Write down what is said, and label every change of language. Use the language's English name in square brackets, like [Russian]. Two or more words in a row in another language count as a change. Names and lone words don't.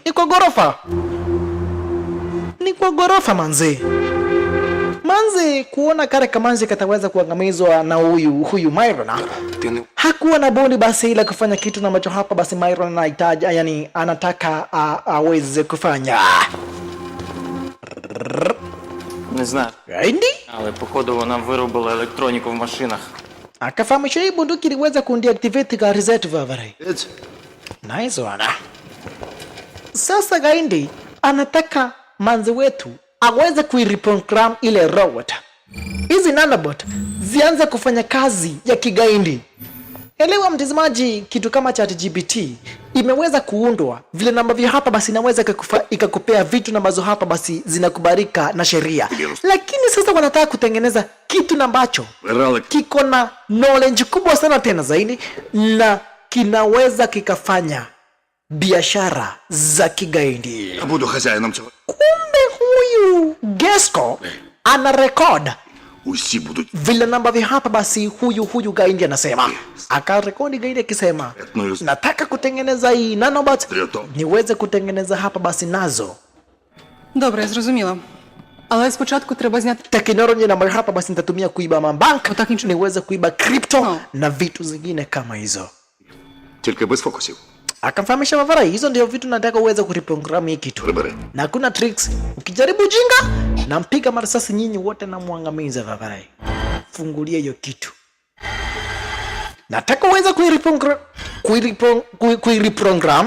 [Swahili] Ni kwa ghorofa manzi. Manzi kuona kare Kamanzi kataweza kuangamizwa na huyu Myron. Hakuwa na bodi basi ila kufanya kitu na macho hapa basi Myron anahitaji, yani anataka aweze kufanya. [Ukrainian] Не знаю, [Swahili] Gaindi [Ukrainian] але походу вона виробила електроніку в машинах. [Swahili] akafahamisha hii bunduki iliweza kundeactivate gari zetu Vavarai. Ець. [English] Nice one. [Swahili] Sasa Gaindi anataka manzi wetu aweze kuireprogram ile robot. Hizi nanobot zianze kufanya kazi ya kigaindi. Elewa mtazamaji, kitu kama ChatGPT imeweza kuundwa vile ambavyo hapa basi inaweza ikakupea vitu ambazo hapa basi zinakubalika na sheria. Lakini sasa wanataka kutengeneza kitu ambacho kiko na knowledge kubwa sana tena zaidi na kinaweza kikafanya biashara za kigaindi. [Ukrainian] Я буду хазяїном цього. [Swahili] Kumbe huyu Gesco ana record [Ukrainian] Усі будуть. [Swahili] vile ambavyo hapa basi huyu Gaindi anasema. Akarekodi Gaindi akisema, nataka kutengeneza hii nanobot niweze kutengeneza hapa basi nazo [Ukrainian] Добре, я зрозуміла. Але спочатку треба зняти. [Swahili] teknolojia ambayo hapa basi nitatumia kuiba mabank, Utaki nchi- niweze kuiba crypto [English] No. [Swahili] na vitu zingine kama hizo. [Ukrainian] Тільки без фокусів. [Swahili] Akamfahamisha Vavarai, hizo ndio vitu nataka uweze kureprogram hii kitu. [Ukrainian] Прибери. [Swahili] Na hakuna tricks. Ukijaribu jinga, nampiga marasasi nyinyi wote na muangamiza Vavarai. Fungulia hiyo kitu. Nataka uweze kuireprogram